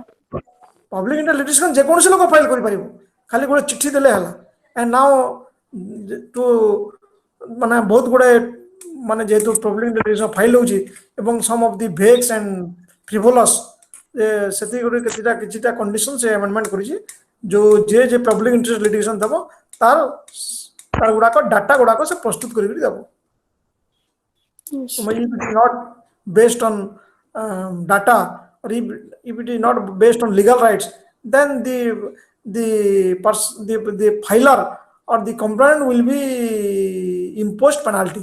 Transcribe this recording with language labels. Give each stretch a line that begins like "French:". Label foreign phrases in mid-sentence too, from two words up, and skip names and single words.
English: public interest litigation
Odia: ଯେକୌଣସି ଲୋକ ଫାଇଲ କରିପାରିବ ଖାଲି ଗୋଟେ ଚିଠି ଦେଲେ ହେଲା
English: and now to
Odia: ମାନେ ବହୁତ ଗୁଡେ ମାନେ ଯେହେତୁ
English: public interest file
Odia: ହେଉଛି ଏବଂ
English: some of the vex and frivolous
Odia: ସେତିକି ଗୋଟେ କିଛିଟା କଣ୍ଡିସନ ସେ ଆମେଣ୍ଡମେଣ୍ଟ କରିଛି ଯୋଉ ଯେ
English: public interest litigation
Odia: ଦେବ ତାର ଗୁଡାକ ଡାଟା ଗୁଡାକ ସେ ପ୍ରସ୍ତୁତ କରିକି ଦେବ
English: Yes. if it is not based on data or if it is not based on legal rights, then the filer or the complainant will be imposed penalty.